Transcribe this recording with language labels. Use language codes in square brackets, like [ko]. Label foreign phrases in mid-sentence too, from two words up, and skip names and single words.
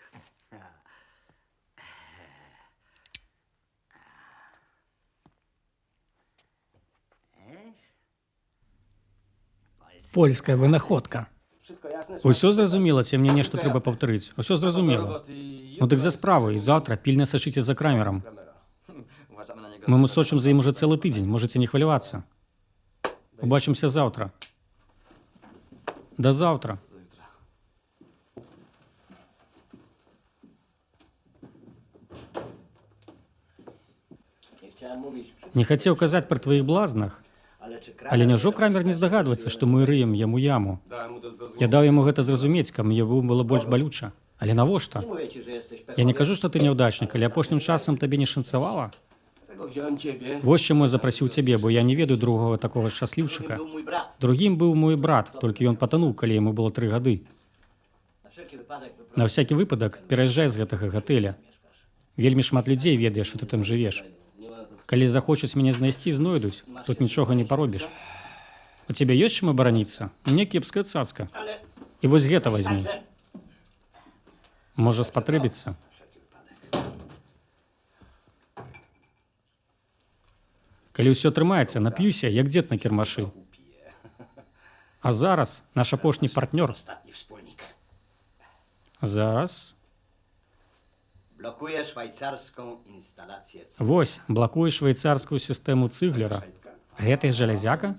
[be] Польская вынаходка. Усё зразумела, ці мне нешта трэба паўтарыць. Усё зразумела. Ну дык за справу, і заўтра пільна сачыце за крамерам. [pl] Uważamy na niego. [be] Мы сочым за ім уже цэлы тыдзень, можаце не хвалявацца. Убачымся заўтра. Да заўтра. [pl] Nie chciałem mówić, [be] Не хацеў казаць пра тваіх блазнах, [pl] ale czy [be] але няўжо крамер не здагадваецца, што мы рыем яму яму. Я даў яму гэта зразумець, каб яму было больш балюча. Але навошта? [pl] Nie mówię ci, że jesteś [be] Я не кажу, што ты няўдачнік, але апошнім часам табе не шанцавала. [pl] Dlatego wziąłem ciebie. [be] Вось чаму я запрасіў цябе, бо я не ведаю другога такога шчасліўчыка. [pl] był mój brat. [be] Другім быў мой брат, толькі ён патануў, калі яму было 3 гады. [pl] Na wszelki wypadek [be] На всякі выпадак пераязджай з гэтага гатэля. Вельмі шмат людзей ведае, што ты там жывеш. Калі захочуць мяне знайсці, знойдуць. Тут нічога не паробіш. У цябе ёсць чым абараніцца? Мне кепская цацка. І вось гэта вазьмі. Можа спатрэбіцца. Калі ўсё трымаецца, нап'юся, як дзед на кірмашы. А зараз наш апошні партнёр. [pl] ostatni wspólnik. [be] Зараз. [pl] Blokuje szwajcarską instalację [be] Вось, блакуе швейцарскую сістэму цыглера. Гэта жалязяка?